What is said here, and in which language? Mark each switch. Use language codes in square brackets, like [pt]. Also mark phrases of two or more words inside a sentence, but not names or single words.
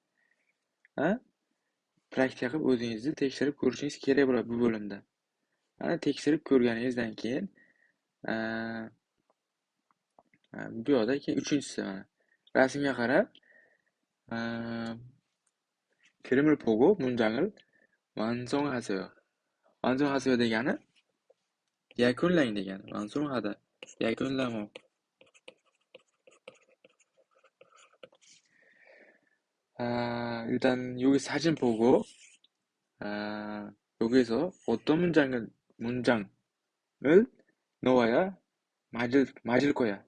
[uz] Praktika qilib o'zingizni tekshirib ko'rishingiz kerak bo'ladi bu bo'limda. Mana tekshirib ko'rganingizdan keyin bu yoqda keyin uchinchisi mana rasmga qarab [ko] film을 보고 문장을 완성하세요. [uz] 완성하세요 degani yakunlang degani. 완성하다, yakunlamoq. [ko] 일단 여기 사진 보고 여기서 어떤 문장을 넣어야 맞을 거야.